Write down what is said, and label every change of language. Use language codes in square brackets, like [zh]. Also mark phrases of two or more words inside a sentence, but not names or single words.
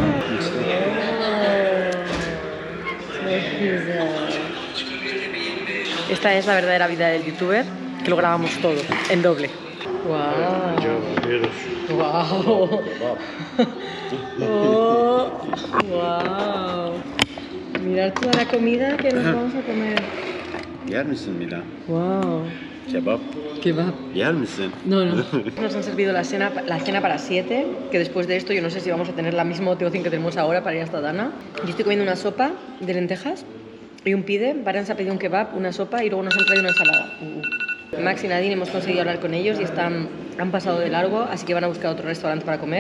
[es] Esta es la verdadera vida del youtuber, que lo grabamos todo, en doble. Wow. Mirad toda la comida que nos vamos a comer. [tr] Yer misin Mila? Wow. Kebap. Yer misin? [es] No. Nos han servido la cena para 7, que después de esto yo no sé si vamos a tener la misma motivación que tenemos ahora para ir hasta Adana. Yo estoy comiendo una sopa de lentejas y un pide. Baran se ha pedido un kebab, una sopa y luego nos han traído una ensalada. Max y Nadine hemos conseguido hablar con ellos y han pasado de largo, así que van a buscar otro restaurante para comer.